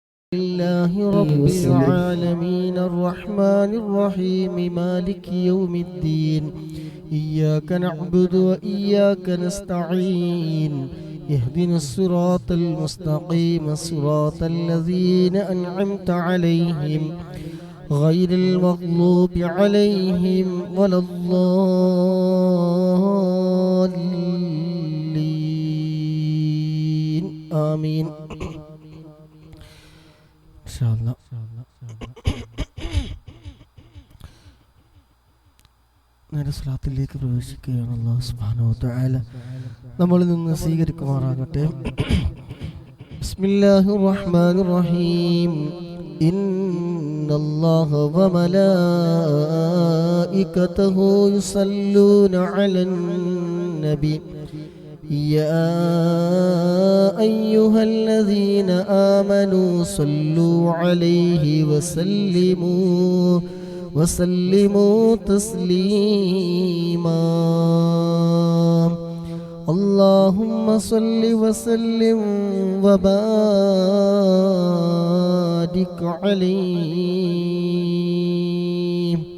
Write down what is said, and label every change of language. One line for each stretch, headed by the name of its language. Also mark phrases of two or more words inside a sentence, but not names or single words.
Arabic: لله رب العالمين الرحمن الرحيم مالك يوم الدين إياك نعبد وإياك نستعين اهدنا الصراط المستقيم صراط الذين أنعمت عليهم غير المغضوب عليهم ولا الضالين آمين.
Malayalam: നേരെ സ്വലാത്തിലേക്ക് പ്രവേശിക്കുകയാണ്.
Arabic: الله سبحانه وتعالى
Malayalam: നമ്മളിൽ നിന്ന് സ്വീകരിക്കുമാറാകട്ടെ.
Arabic: بسم الله الرحمن الرحيم. إن الله وملائكته يصلون على النبي يا أيها الذين آمنوا صلوا عليه وسلموا تسليما. اللهم صل وسلم وبارك عليه.